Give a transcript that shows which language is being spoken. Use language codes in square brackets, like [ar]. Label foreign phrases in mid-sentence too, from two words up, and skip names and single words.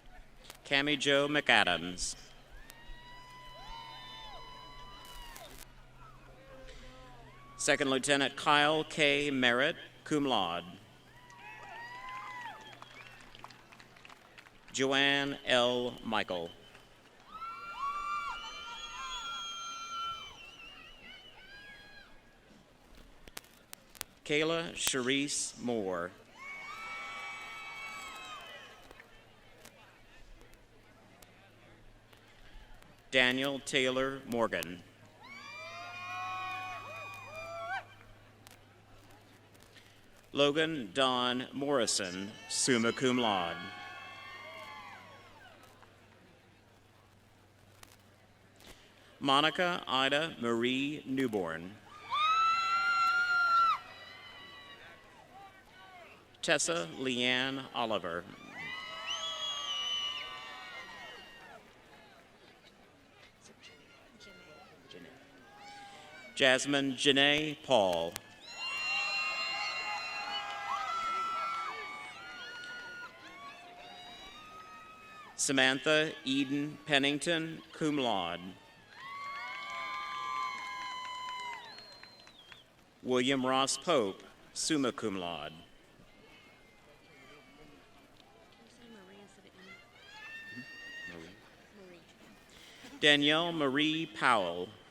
[en] Cammie Jo McAdams. Second Lieutenant Kyle K. Merritt, [la] cum laude. [en] Joanne L. Michael. Kayla Sharice Moore. Daniel Taylor Morgan. Logan Don Morrison, [la] summa cum laude. [en] Monica Ida Marie Newborn. Tessa Leanne Oliver. Jasmine Janae Paul. Samantha Eden Pennington, [la] cum laude. [en] William Ross Pope, [la] summa cum laude. [en] Danielle Marie Powell.